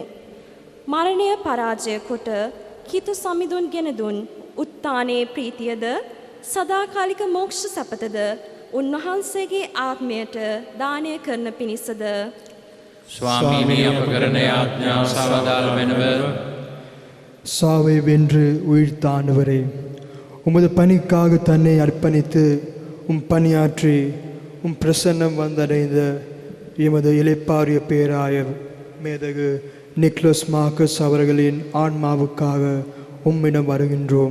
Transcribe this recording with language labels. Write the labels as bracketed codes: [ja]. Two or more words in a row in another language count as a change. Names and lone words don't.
[si] මරණය පරාජය කොට කිතු සමිඳුන් ගෙන දුන් උත්තානයේ ප්‍රීතියද සදාකාලික මෝක්ෂ සපතද උන්වහන්සේගේ ආත්මයට දානය කරන පිණිසද ස්වාමීනි අප කරන යාඥා සවදාල් වෙනව [ta] சாவை வென்று உயிர்த்தானவரே, உமது பணிக்காக தன்னை அர்ப்பணித்து பணியாற்றி பிரசன்னம் வந்தடைந்த எமது இளைப்பாறிய பேராயர் மேதகு நிக்லஸ் மார்க்கஸ் அவர்களின் ஆன்மாவுக்காக உம்மிடம் வருகின்றோம்.